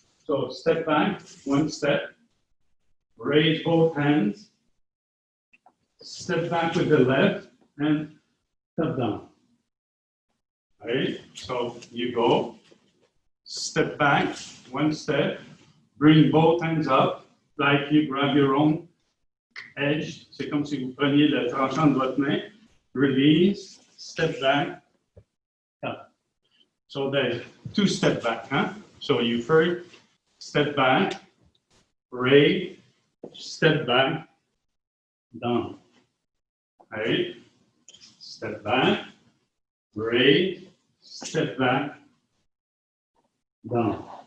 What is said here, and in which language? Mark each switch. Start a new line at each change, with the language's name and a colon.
English: So step back, one step, raise both hands, step back with the left, and cut down. All right, so you go, step back, one step, bring both hands up, like you grab your own edge.
French: C'est comme si vous preniez le tranchant de votre main,
English: release, step back, cut. So there's two step back, huh? So you first step back, raise, step back, down. All right, step back, raise, step back, down.